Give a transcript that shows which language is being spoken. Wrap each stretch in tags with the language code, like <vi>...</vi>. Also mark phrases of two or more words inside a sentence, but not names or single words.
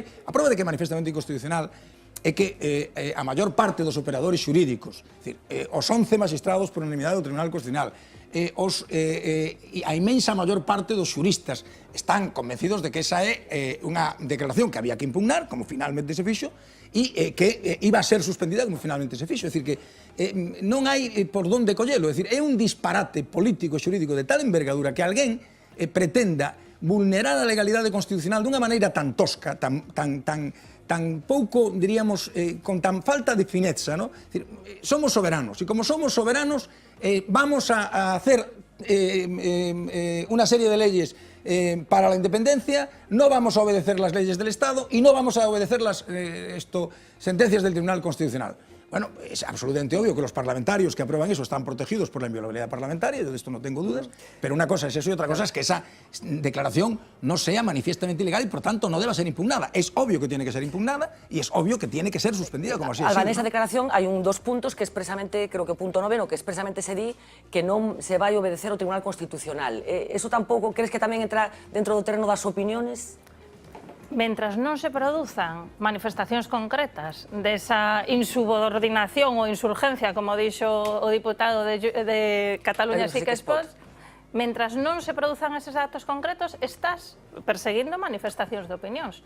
<gl>A prova de que é manifestamente inconstitucional é que a maior parte dos operadores xurídicos, os 11 magistrados por unanimidade do Tribunal Constitucional, a imensa maior parte dos xuristas están convencidos de que esa é unha declaración que había que impugnar, como finalmente se fixo, e que iba a ser suspendida como finalmente se fixo. É dicir, que non hai por donde collelo. É dicir, é un disparate político e xurídico de tal envergadura que alguén pretenda vulnerar a legalidade constitucional dunha maneira tan tosca, tan pouco, diríamos, con tan falta de fineza, ¿no?</gl> <es>Es decir, somos soberanos, y como somos soberanos, vamos a hacer una serie de leyes para la independencia, no vamos a obedecer las leyes del Estado y no vamos a obedecer las sentencias del Tribunal Constitucional. Bueno, es absolutamente obvio que los parlamentarios que aprueban eso están protegidos por la inviolabilidad parlamentaria, yo de esto no tengo dudas, pero una cosa es eso y otra cosa es que esa declaración no sea manifiestamente ilegal y por tanto no deba ser impugnada. Es obvio que tiene que ser impugnada y es obvio que tiene que ser suspendida, como así es.</es> <gl>Alba, en esa declaración hai dos puntos que expresamente, creo que punto 9, que expresamente se di que non se vai obedecer ao Tribunal Constitucional. Eso tampouco, crees que tamén entra dentro do terreno das opiniones? Mentras non se produzan manifestacións concretas desa insubordinación ou insurgencia, como dixo o diputado de Cataluña Sí que es Pots, Mentras non se produzan eses actos concretos, estás perseguindo manifestacións de opinións.</gl>